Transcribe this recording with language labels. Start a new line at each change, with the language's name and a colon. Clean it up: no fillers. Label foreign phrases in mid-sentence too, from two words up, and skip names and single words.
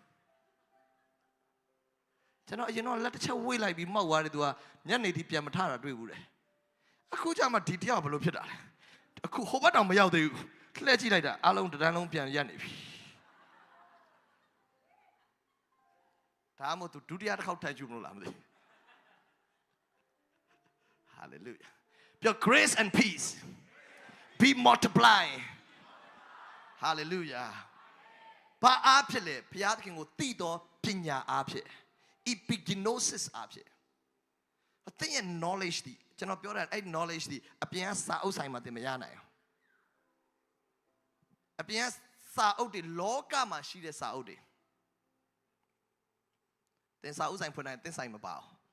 Burmese: ကျွန်တော်အရင်တော့လက်တစ်ချက်ဝေ့လိုက်ပြီးမောက်သွားတယ်သူကညနေထိပြန်မထတာတွေ့ဘူးတယ်အခုကျမှဒီတယောက်ဘယ်လိုဖြစ်တာလဲအခုဟိုဘက်တောင်မရောက်သေးဘူးလှည့်ကြည့်လိုက်တာအားလုံးတန်းလုံးပြန်ရက်နေပြီဒါမှမဟုတ်သူဒုတိယတစ်ခေါက်ထိုင်ကြည့်မလို့လားမသိ Hallelujah ပြော
English: grace and peace be multiply
Burmese: Hallelujah ဘာအားဖြစ်လဲဘုရားသခင်ကိုသိသောပညာအားဖြင့် epignosis အားဖြင့်အသင်ရဲ့ knowledge ဒီကျွန်တော်ပြောတာအဲ့ knowledge ဒီအပြင်ကစာအုပ်ဆိုင်မှာသင်မရနိုင်ဘူး အပြင်ကစာအုပ်တွေလောကမှာရှိတဲ့စာအုပ်တွေသင်စာအုပ်ဆိုင်ဖွင့်တိုင်းသင်ဆိုင်မပါဘူး